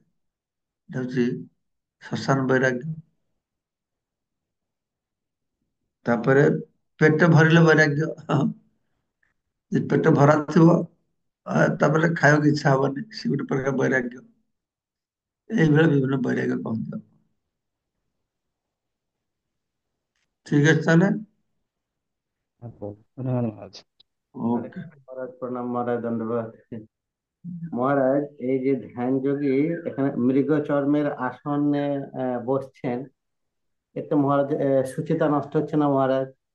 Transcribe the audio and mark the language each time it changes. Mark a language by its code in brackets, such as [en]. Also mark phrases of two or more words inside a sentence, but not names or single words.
[or] ଏଟା ହଉଛି ଶ୍ମଶାନ ବୈରାଗ୍ୟ। ତାପରେ ପେଟ ଭରିଲେ ବୈରାଗ୍ୟ। ଯେ ପେଟ ଭରା ଥିବ, ତାପରେ ଖାଇବାକୁ ଇଚ୍ଛା ହବନି, ସେ ଗୋଟେ ପ୍ରକାର ବୈରାଗ୍ୟ। এইଭଳିଆ ବିଭିନ୍ନ ବୈରାଗ୍ୟ କହନ୍ତି। ଠିକ ଅଛି ତାହେଲେ। [bn] ধন্যবাদ মহারাজ। হরে ওকে। কৃষ্ণ মহারাজ, প্রণাম মহারাজ, দণ্ডবাদ। মহারাজ, এই যে ধ্যান যোগী এখানে মৃগ চর্মের আসনে বসছেন, এতে মহারাজ সুচিতা নষ্ট হচ্ছে না মহারাজ?